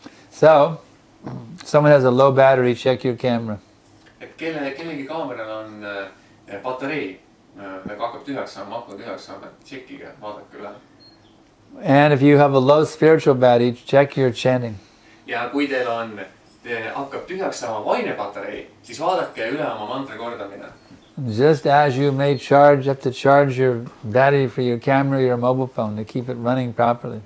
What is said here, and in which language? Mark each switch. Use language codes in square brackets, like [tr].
[en] So, someone has a low battery, check your camera. [et] et kellegi kaameral on patarei, nagu hakkab tühjaks saama, akna tühjaks saama, et tšekkige, vaadake üle. [en] And if you have a low spiritual battery, check your chanting. [et] ja kui teil hakkab tühjaks saama vaine patarei, siis vaadake üle oma mantra kordamine. [en] Just as you may have to charge your battery for your camera, your mobile phone to keep it running properly.